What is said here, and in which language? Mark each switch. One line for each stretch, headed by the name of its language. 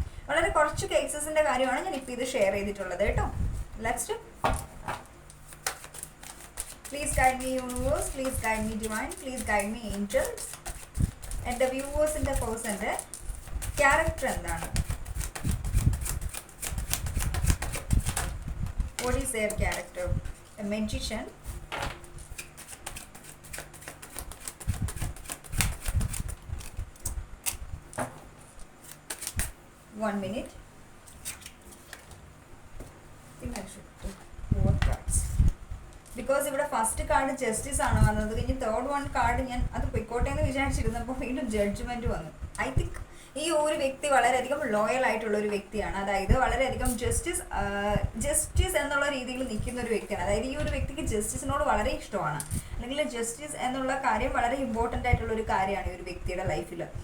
Malayalam: വളരെ കുറച്ച് കേസസിന്റെ കാര്യമാണ് ഞാൻ ഇപ്പോൾ ഇത് ഷെയർ ചെയ്തിട്ടുള്ളത് കേട്ടോ.
English: Next, please guide me universe, please guide me divine, please guide me angels.
Malayalam: എൻ്റെ വ്യൂവേഴ്സിൻ്റെ പേഴ്സൻ്റെ ക്യാരക്ടർ എന്താണ്?
English: What is their character? A magician. One minute. I think I should do more cards. Because
Malayalam: ഇവിടെ first card justice ആണ് വന്നത്. കഴിഞ്ഞ് third one card ഞാൻ അത് പൊയ്ക്കോട്ടെ എന്ന് വിചാരിച്ചിരുന്നപ്പോൾ വീണ്ടും ജഡ്ജ്മെന്റ് വന്നു.
English: I think
Malayalam: ഈ ഒരു വ്യക്തി വളരെയധികം ലോയൽ ആയിട്ടുള്ള ഒരു വ്യക്തിയാണ്. അതായത് വളരെയധികം ജസ്റ്റിസ് എന്നുള്ള രീതിയിൽ നിൽക്കുന്ന ഒരു വ്യക്തിയാണ്. അതായത് ഈ ഒരു വ്യക്തിക്ക് ജസ്റ്റിസിനോട് വളരെ ഇഷ്ടമാണ്, അല്ലെങ്കിൽ ജസ്റ്റിസ് എന്നുള്ള കാര്യം വളരെ ഇമ്പോർട്ടൻ്റ് ആയിട്ടുള്ള ഒരു കാര്യമാണ് ഈ ഒരു വ്യക്തിയുടെ ലൈഫിൽ.